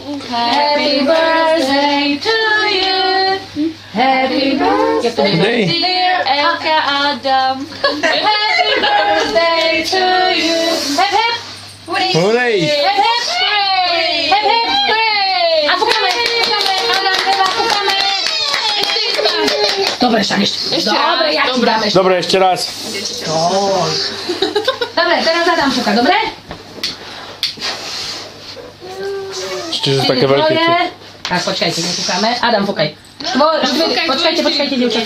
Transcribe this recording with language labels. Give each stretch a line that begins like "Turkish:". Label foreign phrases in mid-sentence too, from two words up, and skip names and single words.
English: Happy birthday to you. Happy birthday, dear Elka Adam. Happy birthday to you. Hep, hep. Hooray! Hep, hep, hooray. Hep, hep, hooray.
Polish: A pukamy.
Slovak: Adam,
Polish: chyba pukamy.
Slovak: Dobre, však ešte. Dobre, ja ti dám ešte. Dobre, ešte raz. Dobre, teraz Adam puka, dobre? Ešte sú také veľké. Tak, počkajte, nepúkame. Adam, pukaj. Počkajte, dievčatá.